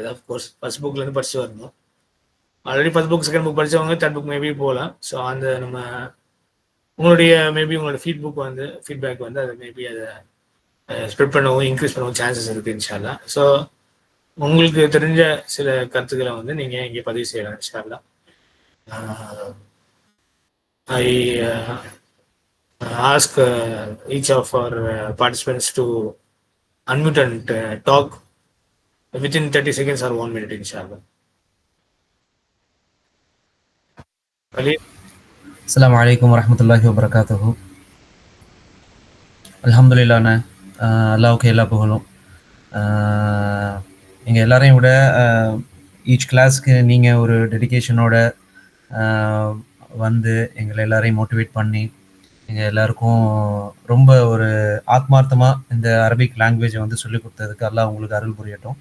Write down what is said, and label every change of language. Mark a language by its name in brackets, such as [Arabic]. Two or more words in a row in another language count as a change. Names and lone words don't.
[English] of course first [Tamil] புக்லேருந்து படிச்சு வரணும். [English] already first book second book [Tamil] படித்தவங்க [English] 3rd book maybe [Tamil] போகலாம். ஸோ அந்த நம்ம உங்களுடைய மேபி உங்களோட ஃபீட்பேக் வந்து அதை மேபி அதை ஸ்ப்ரெட் பண்ணவும் இன்க்ரீஸ் பண்ணவும் சான்சஸ் இருக்குது இன்ஷால்லா. ஸோ உங்களுக்கு தெரிஞ்ச சில கருத்துக்களை வந்து நீங்கள் இங்கே பதிவு செய்யலாம் இன்ஷால்லா. [English] ஐ ask each of our participants to unmute and talk within 30 seconds or 1 minute inshallah. [Arabic] السلام عليكم ورحمة الله وبركاته. [Tamil] அல்ஹம்துலில்லாஹ்ண்ணே, அல்லாஹ்வுக்கு எல்லா புகழும். எங்கள் எல்லாரையும் விட [English] each class [Tamil] நீங்கள் ஒரு டெடிகேஷனோட வந்து எங்களை எல்லாரையும் மோட்டிவேட் பண்ணி எங்கள் எல்லாருக்கும் ரொம்ப ஒரு ஆத்மார்த்தமாக இந்த [English] Arabic language [Tamil] வந்து சொல்லிக் கொடுத்ததுக்கு அல்லாஹ் உங்களுக்கு அருள் புரியட்டும்.